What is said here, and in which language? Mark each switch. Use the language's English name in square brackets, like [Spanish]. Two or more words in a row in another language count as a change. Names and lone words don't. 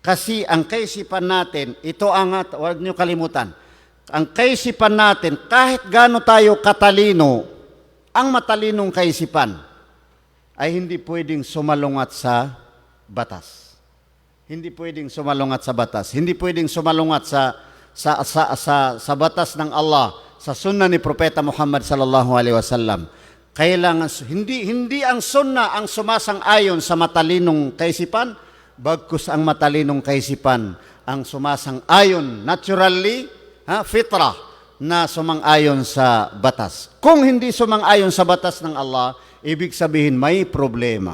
[Filipino] Kasi ang kaisipan natin, ito ang, huwag niyo kalimutan, ang kaisipan natin, kahit gaano tayo katalino, ang matalinong kaisipan ay hindi pwedeng sumalungat sa batas. Hindi pwedeng sumalungat sa batas. Hindi pwedeng sumalungat sa batas ng Allah, sa sunnah ni Propeta Muhammad [Arabic] صلى الله عليه وسلم. [Filipino] Kailangan hindi ang sunnah ang sumasang-ayon sa matalinong kaisipan, bagkus ang matalinong kaisipan ang sumasang-ayon naturally, fitrah, na sumang-ayon sa batas. Kung hindi sumang-ayon sa batas ng Allah, ibig sabihin may problema.